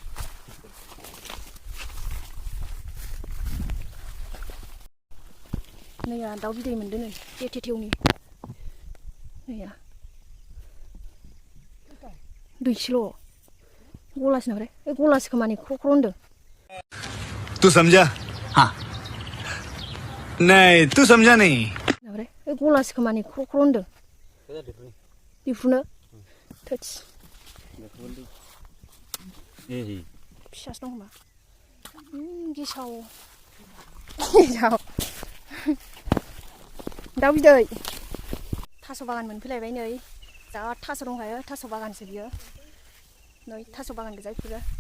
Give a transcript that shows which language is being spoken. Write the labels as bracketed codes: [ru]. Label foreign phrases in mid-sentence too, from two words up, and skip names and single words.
[brx] नैया दाउ बिदै मोनदों नै थेथेवनि नैया दैसेल' गलासो नामाथाय ओइ गलासो खोमानि ख्र' ख्र' होनदों [hi] तू समझा हाँ नहीं तू समझा नहीं [brx] नामाथाय ओइ गलासो खोमानि ख्र' ख्र' होनदों दिफ्रुनो थोस फिसासो दं खोमा गेसाव दाउ बिदै थास' बागान मोनफैलायबाय नै जा थास' दंखायो थास' बागानसो बियो नै थास' बागान गोजा बेफोरो